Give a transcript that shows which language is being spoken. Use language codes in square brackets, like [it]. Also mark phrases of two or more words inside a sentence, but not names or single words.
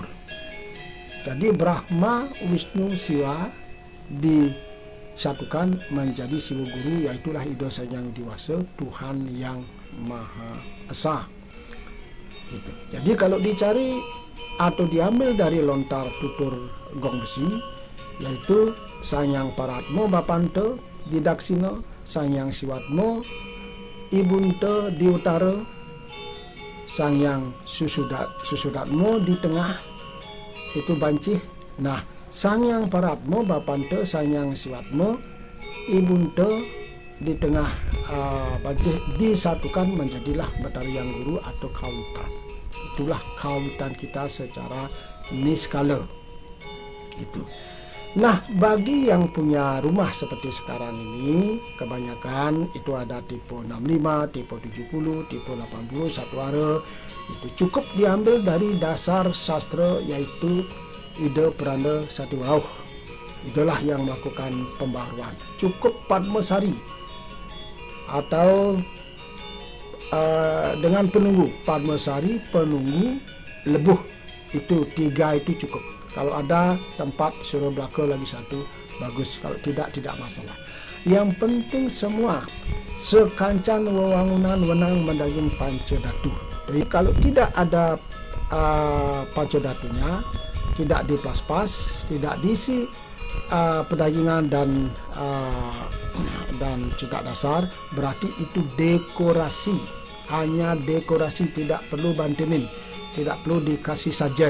[id] Jadi Brahma, Wisnu, Siwa disatukan menjadi Siwa Guru, yaitulah Ida Sang Hyang Diwasa, Tuhan yang Maha Esa. Gitu. Jadi kalau dicari atau diambil dari lontar tutur gong besi, yaitu Sang Hyang Paratmo Bapante di Daksina, Sang Hyang Siwatmo Ibunte di utara, Sang Hyang Susudatmo di tengah, itu Bancih. Nah, Sang Hyang Paratmo Bapante, Sang Hyang Siwatmo Ibunte di tengah Bancih disatukan menjadilah Batara Hyang Guru atau kawitan. Itulah kawitan kita secara niskala. Itu. Nah, bagi yang punya rumah seperti sekarang ini, kebanyakan itu ada tipe 65, tipe 70, tipe 80, satu ara. Itu cukup diambil dari dasar sastra, yaitu Ida Peranda Satu Rauh. Itulah yang melakukan pembaharuan. Cukup Padmasari atau dengan penunggu Padmasari, penunggu, Lebuh, itu 3 itu cukup. Kalau ada tempat Suro Belaka lagi 1, bagus. Kalau tidak masalah. Yang penting semua [ban] sekancan wewangunan wenang mendaging pancadatu. [id] Jadi kalau tidak ada pancadatunya, tidak diplas-pas, tidak diisi pedagingan dan cita dasar, berarti itu dekorasi. Hanya dekorasi, tidak perlu bantenin, tidak perlu dikasih sajen.